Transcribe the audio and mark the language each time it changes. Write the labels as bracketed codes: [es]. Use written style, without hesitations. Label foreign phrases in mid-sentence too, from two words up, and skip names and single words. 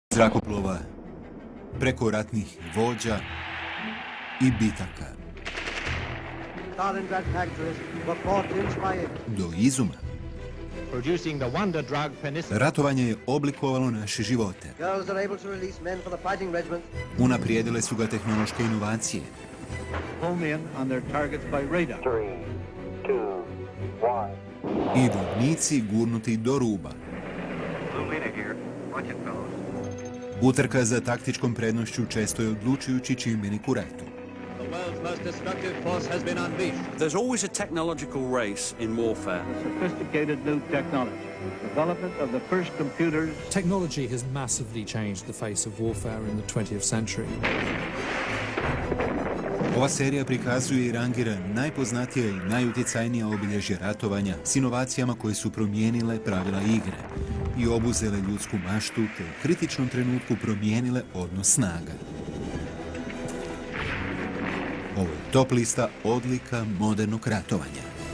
[hr] zrakoplova, preko ratnih vođa i bitaka, [en] Stalingrad factories were bought in by [hr] do Izuma. [en] Producing the wonder drug penicillin. [hr] Ratovanje je oblikovalo naše živote. [en] girls are able to release men for the fighting regiment. [hr] Unaprijedile su ga tehnološke inovacije. [en] Home in on their targets by radar. 3, 2, 1. [hr] I vojnici gurnuti do ruba. Utrka za taktičkom prednošću često je odlučujući čimbenik u ratu. [en] The world's most destructive force has been unleashed. There's always a technological race in warfare. Sophisticated new technology. Development of the first computers. Technology has massively changed the face of warfare in the 20th century. [hr] Ova serija prikazuje i rangira najpoznatija i najutjecajnija obilježja ratovanja s inovacijama koje su promijenile pravila igre i obuzele ljudsku maštu te u kritičnom trenutku promijenile odnos snaga. Ovo je top lista odlika modernog ratovanja.